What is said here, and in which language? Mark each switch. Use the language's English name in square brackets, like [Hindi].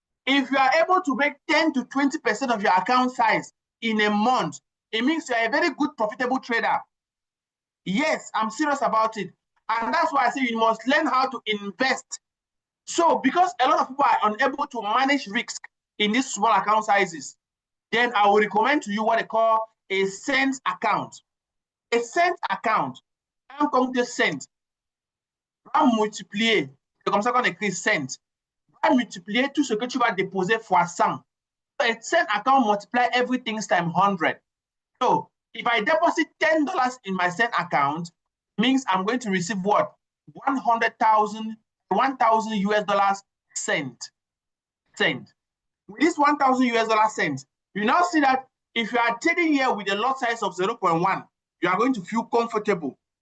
[English] If you are able to make 10 to 20% of your account size in a month, it means you're a very good, profitable trader. Yes, I'm serious about it. And that's why I say you must learn how to invest. So because a lot of people are unable to manage risk in these small account sizes, then I will recommend to you what they call a cent account. A cent account, [French] un compte cent, va multiplier, c'est comme ça qu'on écrit cent, va multiplier tout ce que tu vas déposer fois 100. [English] So a cent account multiply everything times 100. So if I deposit $10 in my cent account, it means I'm going to receive what? 1,000 US dollars cent. With this 1,000 US dollar cent, you now see that if you are trading here with a lot size of 0.1, you are going to feel comfortable.